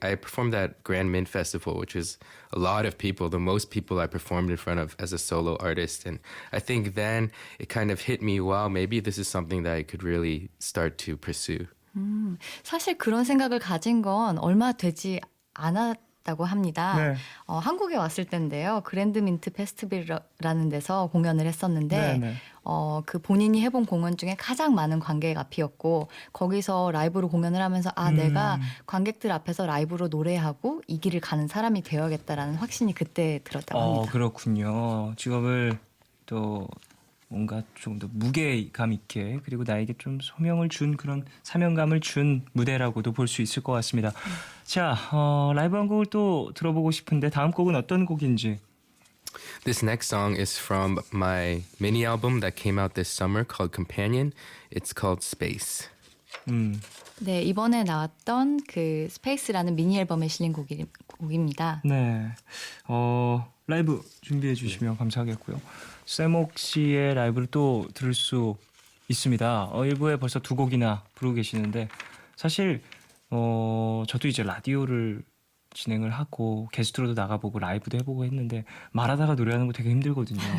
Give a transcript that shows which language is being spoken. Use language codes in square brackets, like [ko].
[en] I performed at Grand Min Festival, which is a lot of people, the most people I performed in front of as a solo artist. And I think then it kind of hit me, wow, maybe this is something that I could really start to pursue. [ko] 사실 그런 생각을 가진 건 얼마 되지 않았다고 합니다. 네. 한국에 왔을 때인데요. 그랜드민트 페스티벌이라는 데서 공연을 했었는데 네. 그 본인이 해본 공연 중에 가장 많은 관객 앞이었고 거기서 라이브로 공연을 하면서 내가 관객들 앞에서 라이브로 노래하고 이 길을 가는 사람이 되어야겠다라는 확신이 그때 들었다고 합니다. 그렇군요. 직업을 또 뭔가 좀 더 무게감 있게 그리고 나에게 좀 소명을 준 그런 사명감을 준 무대라고도 볼 수 있을 것 같습니다. 자, 라이브 한 곡을 또 들어보고 싶은데 다음 곡은 어떤 곡인지. [en] This next song is from my mini album that came out this summer called Companion. It's called Space. [ko] 네, 이번에 나왔던 그 스페이스라는 미니 앨범에 실린 곡입니다. 네. 라이브 준비해 주시면 감사하겠고요. 쌤옥 씨의 라이브를 또 들을 수 있습니다. 일부에 벌써 두 곡이나 부르고 계시는데 사실 저도 이제 라디오를 진행을 하고 게스트로도 나가보고 라이브도 해보고 했는데 말하다가 노래하는 거 되게 힘들거든요.